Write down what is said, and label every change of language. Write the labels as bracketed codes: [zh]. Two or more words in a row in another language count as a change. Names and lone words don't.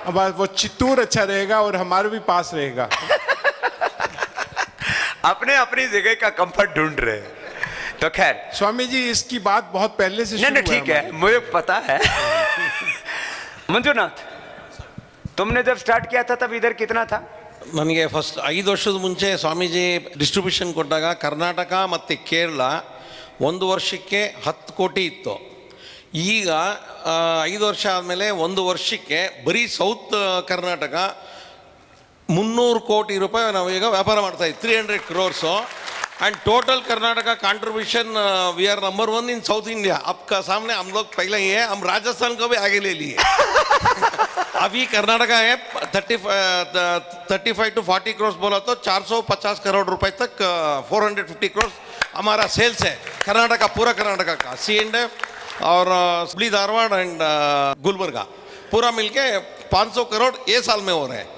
[hi] अब वो चित्तूर अच्छा रहेगा और हमारे भी पास रहेगा। अपने अपनी जगह का कंफर्ट ढूंढ रहे हैं। तो खैर स्वामी जी इसकी बात बहुत पहले से नहीं शुरू नहीं ठीक है, मुझे पता है। मंजुनाथ, तुमने जब स्टार्ट किया था तब इधर कितना था? [kn] ನನಗೆ ಫಸ್ಟ್ 5 ವರ್ಷದ ಮುಂಚೆ ಸ್ವಾಮೀಜಿ ಡಿಸ್ಟ್ರಿಬ್ಯೂಷನ್ ಕೊಟ್ಟಾಗ ಕರ್ನಾಟಕ ಮತ್ತು ಕೇರಳ ಒಂದು ವರ್ಷಕ್ಕೆ 10 ಕೋಟಿ ಇತ್ತು. ಈಗ 5 ವರ್ಷ ಆದಮೇಲೆ ಒಂದು ವರ್ಷಕ್ಕೆ ಬರೀ ಸೌತ್ ಕರ್ನಾಟಕ 300 ಕೋಟಿ ರೂಪಾಯಿ ನಾವು ಈಗ ವ್ಯಾಪಾರ ಮಾಡ್ತಾ ಇದ್ದೀವಿ, 300 crores. [en] and total Karnataka contribution we are number 1 in South India. [hi] आपका सामने हम लोग पहले ही है, हम राजस्थान को भी आगे ले लिए. अभी कर्नाटका है 35 to 40 crores बोला तो 450 करोड़ रुपए तक 450 crores हमारा सेल्स है कर्नाटका, पूरा कर्नाटका का C&F और हुबली धारवाड़ एंड गुलबर्गा पूरा मिलके 500 करोड़ ये साल में हो रहे हैं.